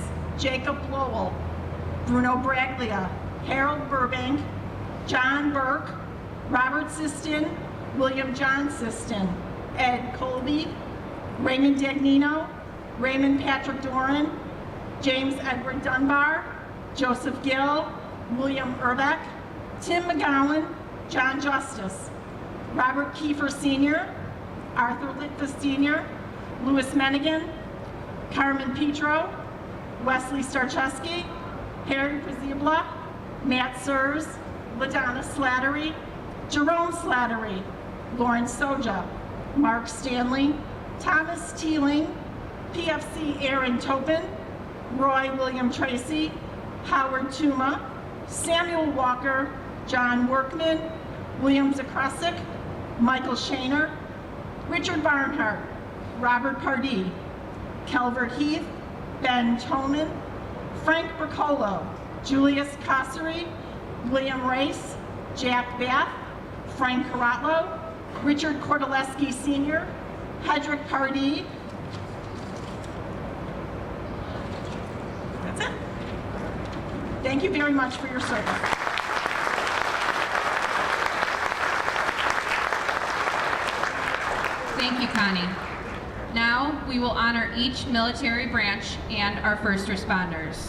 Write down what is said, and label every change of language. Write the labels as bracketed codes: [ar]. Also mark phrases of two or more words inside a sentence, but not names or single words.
[en] Jacob Lowell, Bruno Braglia, Harold Burbank, John Burke, Robert Siston, William John Siston, Ed Colby, Raymond Dagnino, Raymond Patrick Doran, James Edward Dunbar, Joseph Gill, William Urbeck, Tim McGowan, John Justice, Robert Kiefer Sr., Arthur Litvis Sr., Louis Mennigan, Carmen Petro, Wesley Starcheski, Harry Prezibla, Matt Surs, LaDonna Slattery, Jerome Slattery, Lawrence Soja, Mark Stanley, Thomas Teeling, PFC Aaron Topin, Roy William Tracy, Howard Tuma, Samuel Walker, John Workman, William Zakrasik, Michael Shaner, Richard Barnhart, Robert Pardee, Calvert Heath, Ben Toman, Frank Bercolo, Julius Cossery, William Race, Jack Bath, Frank Caratlo, Richard Kordaleski Sr., Hedrick Pardee. That's it. Thank you very much for your service. Thank you, Connie. Now, we will honor each military branch and our first responders.